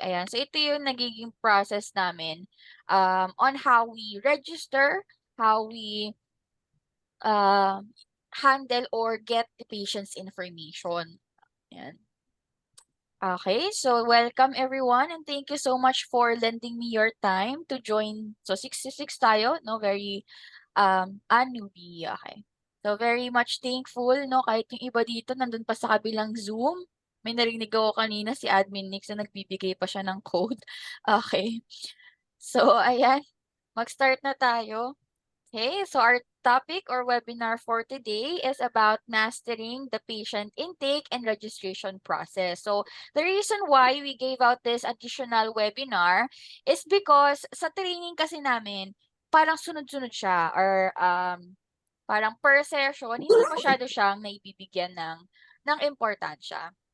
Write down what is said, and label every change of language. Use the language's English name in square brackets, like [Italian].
[English] Ayan. So, [Filipino] ito yung nagiging process namin [English] on how we register, how we uh, handle or get the patient's information. Ayan. Okay, so welcome everyone and thank you so much for lending me your time to join. So 66 tayo, no? Very a newbie. Okay. So very much thankful, no? [Filipino] Kahit yung iba dito nandun pa sa kabilang Zoom. May narinig ako kanina si Admin Nix na nagbibigay pa siya ng code. Okay. So ayan, mag-start na tayo. [English] Okay, so our topic or webinar for today is about mastering the patient intake and registration process. So the reason why we gave out this additional webinar is because [Filipino] sa training kasi namin, parang sunod-sunod siya or parang per session, hindi masyado siyang naibibigyan ng importansya.